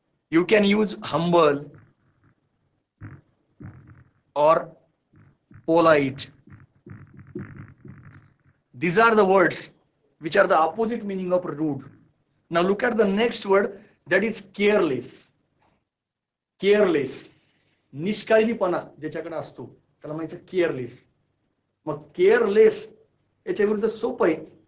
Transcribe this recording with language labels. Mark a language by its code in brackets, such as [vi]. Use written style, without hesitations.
[en] You can use humble और polite. These are the words which are the opposite meaning of rude. Now look at the next word, that is careless. Careless. [mr] निष्काळजीपणा ज्याच्याकडे असतो त्याला म्हणायचं careless. मग careless याच्या विरुद्ध सोपं आहे.